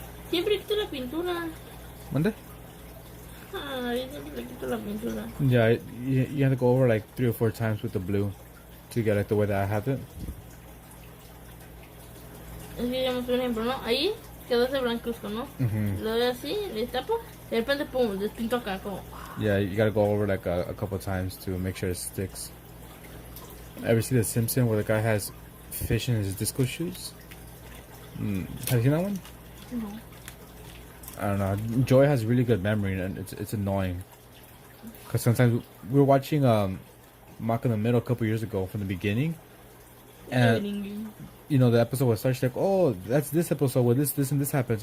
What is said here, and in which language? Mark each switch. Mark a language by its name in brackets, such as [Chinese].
[Spanish] Siempre quito la pintura. [English] Monday? [Spanish] Yo siempre le quito la pintura. [English] Yeah, you have to go over like 3 or 4 times with the blue to get like the way that I have it. [Spanish] Es que digamos un ejemplo, ¿no? Ahí quedó ese blancuzco, ¿no? Lo doy así, le tapo, de repente pum, despinto acá como. [English] Yeah, you gotta go over like a couple times to make sure it sticks. Ever see The Simpsons where the guy has fish in his disco shoes? Have you seen that one? No. I don't know. Joy has really good memory, and it's annoying. Cause sometimes we were watching Mock in the Middle a couple years ago from the beginning, and you know the episode was such like, oh, that's this episode where this and this happens.